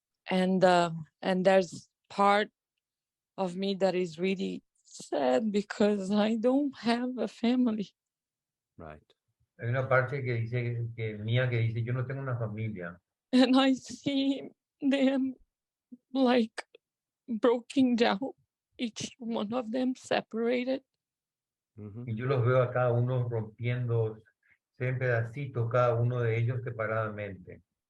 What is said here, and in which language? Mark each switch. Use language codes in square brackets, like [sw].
[en] And there's part of me that is really sad because I don't have a family. Right. [es] Hay una parte que dice mía que dice yo no tengo una familia. [en] And I see them like broken down, each one of them separated. Mm-hmm. [es] Y yo los veo a cada uno en pedacitos cada uno de ellos separadamente.